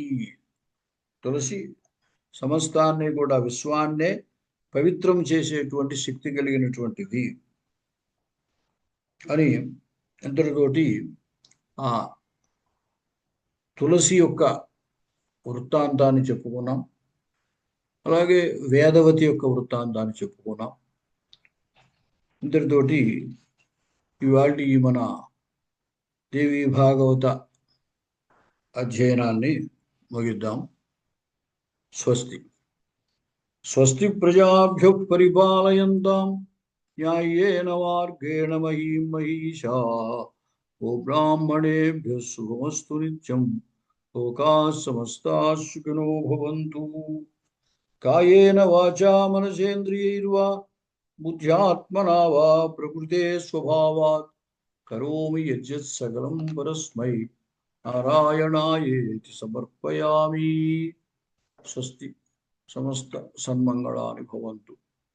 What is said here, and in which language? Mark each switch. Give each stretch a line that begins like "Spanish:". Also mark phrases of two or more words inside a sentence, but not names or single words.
Telugu: తులసి సమస్తాన్ని కూడా, విశ్వాన్నే పవిత్రం చేసేటువంటి శక్తి కలిగినటువంటిది అని ఎంతటితోటి ఆ తులసి యొక్క వృత్తాంతాన్ని చెప్పుకున్నాం. అలాగే వేదవతి యొక్క వృత్తాంతాన్ని చెప్పుకున్నాం. ఇంతటితోటి ఇవాళ మన దేవీ భాగవత అధ్యయనాన్ని ముగిద్దాం. స్వస్తి.
Sanskrit: స్వస్తి ప్రజాభ్యః పరిపాలయంతాం న్యాయేన మార్గేణ మహీం మహీషాః. ఓ బ్రాహ్మణేభ్యః శుభమస్తు నిత్యం. లోకాః సమస్తాః సుఖినో భవంతు. కాయేన వాచా మనసేంద్రియైర్వా బుద్ధ్యాత్మనా వా ప్రకృతే స్వభావాత్ కరోమి యద్యత్ సకలం పరస్మై నారాయణాయేతి సమర్పయామి. స్వస్తి. సమస్త సన్మంగళాని భవంతు.